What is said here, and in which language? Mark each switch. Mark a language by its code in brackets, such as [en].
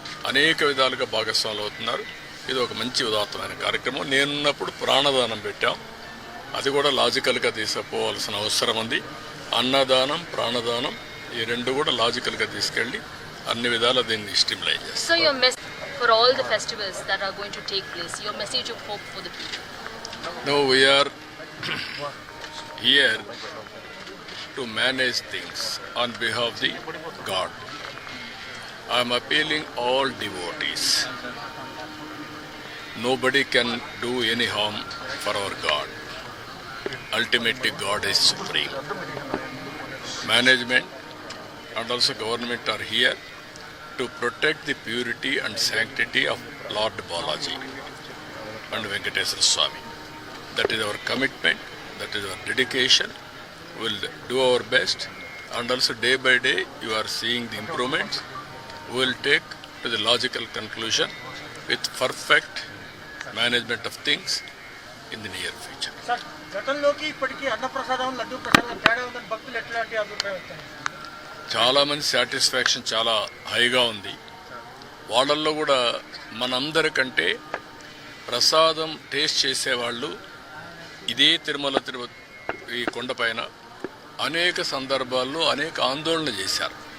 [te] అనేక విధాలుగా భాగస్వాములు అవుతున్నారు. ఇది ఒక మంచి ఉదాత్తమైన కార్యక్రమం. నేనున్నప్పుడు ప్రాణదానం పెట్టాం. అది కూడా లాజికల్గా తీసుకుపోవాల్సిన అవసరం ఉంది. అన్నదానం, ప్రాణదానం ఈ 2 కూడా లాజికల్గా తీసుకెళ్ళి అన్ని విధాలా దీన్ని స్టిమ్యులేట్ చేస్తాం. [en] For all the festivals that are going to take place, your message of hope for the people? No, we are here to manage things on behalf of the God. I am appealing all devotees. Nobody can do any harm for our God. Ultimately, God is supreme. Management and also government are here to protect the purity and sanctity of Lord Balaji and Venkateswara Swami. That is our commitment, that is our dedication. We will do our best, and also day by day you are seeing the improvements. We will take to the logical conclusion with perfect management of things in the near future. [te] Sir, గతంలోకి ఇప్పటికీ అన్న ప్రసాదం, లడ్డు ప్రసాదం తేడా ఉందని భక్తులు ఎట్లాంటి అభిప్రాయం వస్తాయి? చాలామంది సాటిస్ఫాక్షన్ చాలా హైగా ఉంది. వాళ్ళల్లో కూడా మనందరికంటే ప్రసాదం టేస్ట్ చేసేవాళ్ళు ఇదే తిరుమల ఈ కొండపైన అనేక సందర్భాల్లో అనేక ఆందోళన చేశారు.